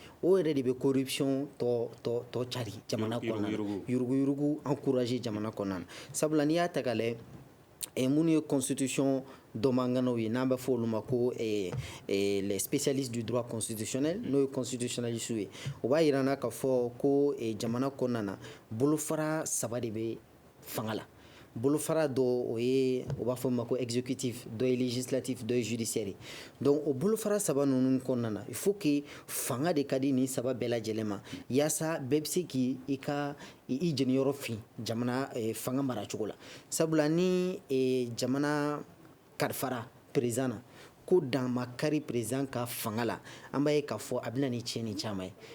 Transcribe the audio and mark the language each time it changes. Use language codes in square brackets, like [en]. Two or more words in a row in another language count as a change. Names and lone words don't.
[bm] o yɛrɛ de bɛ corruption tɔ cari jamana kɔnɔna na yuruguyurugu encourager jamana kɔnɔna na sabula n'i y'a ta k'a lajɛ minnu ye constitution dɔmanganaw ye n'an bɛ fɔ olu ma ko [fr] les spécialistes du droit constitutionnel [bm] n'o ye constitutionnalistes ye o b'a yira n na k'a fɔ ko jamana kɔnɔna na bolofara 3 de bɛ fanga la bolofara dɔ o b'a fɔ ma ko exécutif dɔ ye législatif dɔ ye judiciaire donc o bolofara 3 ninnu kɔnɔna na [fr] il faut que [bm] fanga de ka di nin 3 bɛɛ lajɛlen ma yaasa bɛɛ bɛ se k'i jeniyɔrɔ fin jamana fanga maracogo la sabula ni jamana kalifara président na ko dan ma kari président ka fanga la an b'a ye k'a fɔ a bɛna ni tiɲɛni caman ye o